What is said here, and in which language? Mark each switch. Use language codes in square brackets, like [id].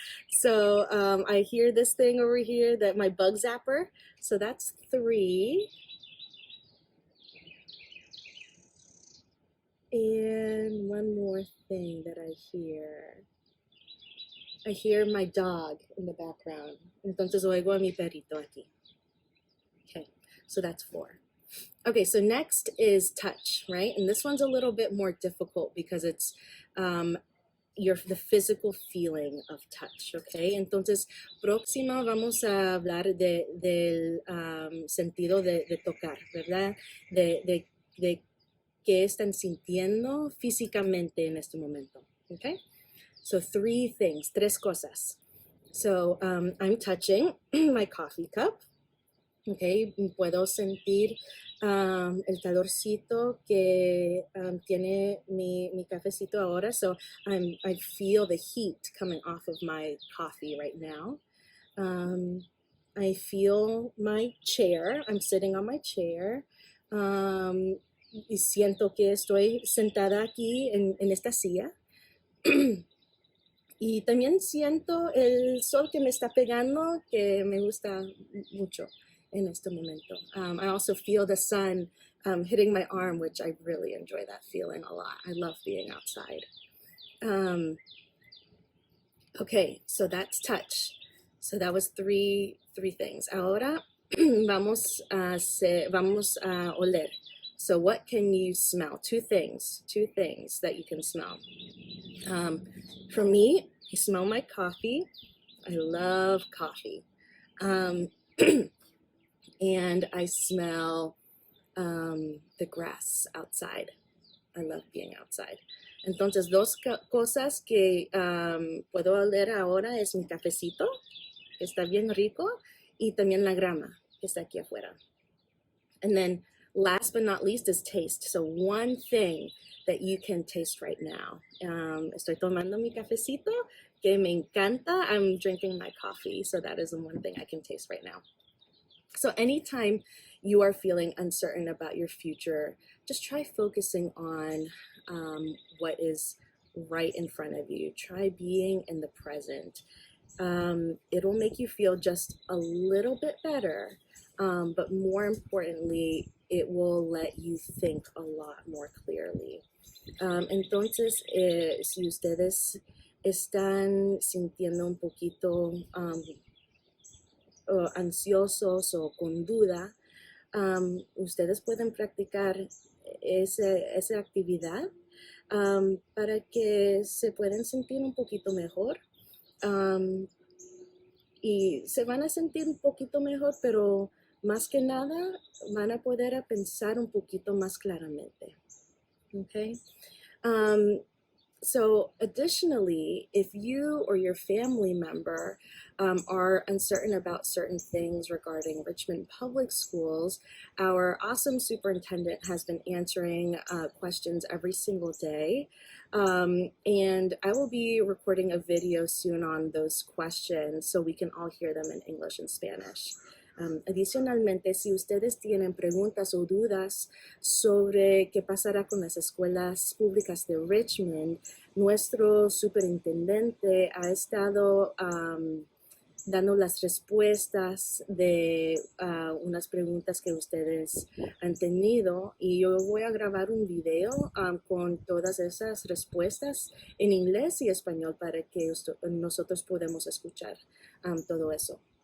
[en] So I hear this thing over here, that my bug zapper. So that's 3. And one more thing that I hear. I hear my dog in the background. [es] Entonces oigo a mi perrito aquí. [en] Okay, so that's 4. Okay, so next is touch, right? And this one's a little bit more difficult because it's the physical feeling of touch, okay? [es] Entonces, próximo vamos a hablar del sentido de tocar, ¿verdad? De qué están sintiendo físicamente en este momento, okay? [en] So 3 things, [es] 3 cosas. [en] So I'm touching my coffee cup. [es] Okay, puedo sentir el calorcito que tiene mi cafecito ahora. [en] So I feel the heat coming off of my coffee right now. I feel my chair. I'm sitting on my chair. [es] Y siento que estoy sentada aquí en esta silla. Y también siento el sol que me está pegando, que me gusta mucho en este momento. [en] I also feel the sun hitting my arm, which I really enjoy that feeling a lot. I love being outside. Okay, so that's touch. So that was three things. [es] Ahora vamos a oler. [en] So what can you smell? Two things that you can smell. For me, I smell my coffee. I love coffee. And I smell the grass outside. I love being outside. [es] Entonces, 2 cosas que puedo oler ahora es mi cafecito, que está bien rico, y también la grama, que está aquí afuera. [en] And then last but not least is taste. So one thing that you can taste right now. [es] Estoy tomando mi cafecito, que me encanta. [en] I'm drinking my coffee, so that is the one thing I can taste right now. So anytime you are feeling uncertain about your future, just try focusing on what is right in front of you. Try being in the present. It'll make you feel just a little bit better, but more importantly, it will let you think a lot more clearly. [es] Entonces, si ustedes están sintiendo un poquito ansiosos o con duda, ustedes pueden practicar esa actividad para que se puedan sentir un poquito mejor. Y se van a sentir un poquito mejor, pero más que nada van a poder pensar un poquito más claramente. [en] Okay? So additionally, if you or your family member are uncertain about certain things regarding Richmond Public Schools, our awesome superintendent has been answering questions every single day. And I will be recording a video soon on those questions so we can all hear them in English and Spanish. [es] Adicionalmente, si ustedes tienen preguntas o dudas sobre qué pasará con las escuelas públicas de Richmond, nuestro superintendente ha estado dando las respuestas de unas preguntas que ustedes han tenido, y yo voy a grabar un video con todas esas respuestas en inglés y español para que nosotros podamos escuchar todo eso.